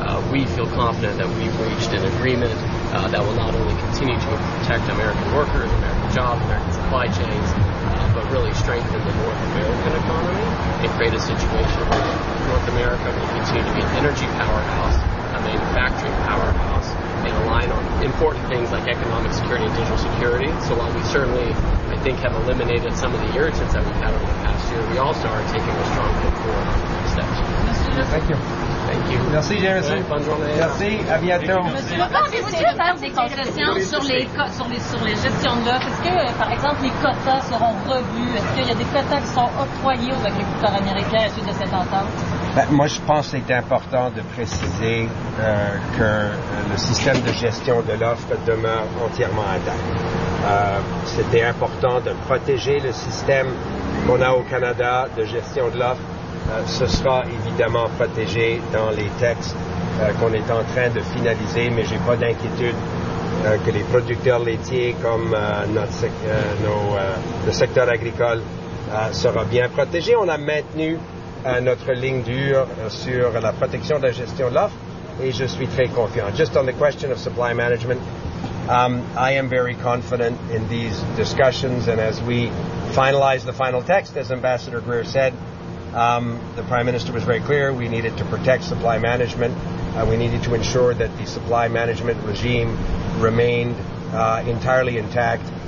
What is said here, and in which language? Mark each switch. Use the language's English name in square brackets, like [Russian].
[English] We feel confident that we've reached an agreement that will not only continue to protect American workers, American jobs, American supply chains, but really strengthen the North American economy and create a situation where North America will continue to be an energy powerhouse, a manufacturing powerhouse, and align on important things like economic security and digital security. So while we certainly, I think, have eliminated some of the irritants that we've had over the past year, we also are taking a strong look forward on the steps. Thank you. Thank you. [French] Merci, Jameson. Merci, à bientôt. Monsieur, sur les gestions de l'œuf, est-ce que, par exemple, les quotas seront revus? Est-ce qu'il y a des quotas qui sont octroyés aux agriculteurs américains à suite de cette entente? Ben, moi, je pense que c'est important de préciser que le système de gestion de l'offre demeure entièrement intact. C'était important de protéger le système qu'on a au Canada de gestion de l'offre. Ce sera évidemment protégé dans les textes qu'on est en train de finaliser, mais j'ai pas d'inquiétude que les producteurs laitiers comme le secteur agricole sera bien protégé. On a maintenu à notre ligne dure sur la protection de la gestion de l'offre, et je suis très confiant. [English] Just on the question of supply management, I am very confident in these discussions, and as we finalize the final text, as Ambassador Greer said, the Prime Minister was very clear, we needed to protect supply management, we needed to ensure that the supply management regime remained entirely intact.